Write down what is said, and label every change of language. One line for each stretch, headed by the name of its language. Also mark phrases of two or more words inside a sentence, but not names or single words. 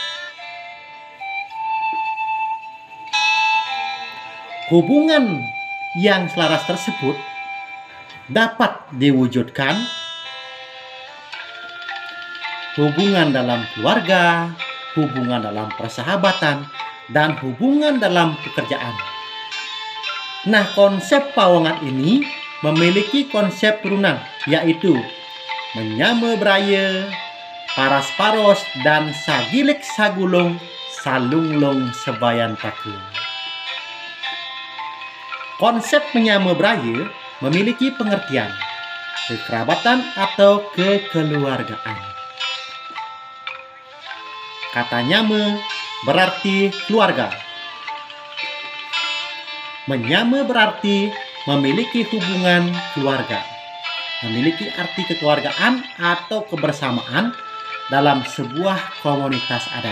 Indonesian: Hubungan yang selaras tersebut dapat diwujudkan hubungan dalam keluarga, hubungan dalam persahabatan, dan hubungan dalam pekerjaan. Nah, konsep pawongan ini memiliki konsep turunan, yaitu
Balinese: menyame braya,
Indonesian: parasparos, dan
Balinese: sagilik sagulung salunglung sebayantake.
Indonesian: Konsep
Balinese: menyame braya
Indonesian: memiliki pengertian kekerabatan atau kekeluargaan. Kata nyame berarti keluarga. Menyame berarti memiliki hubungan keluarga, memiliki arti kekeluargaan atau kebersamaan dalam sebuah komunitas adat.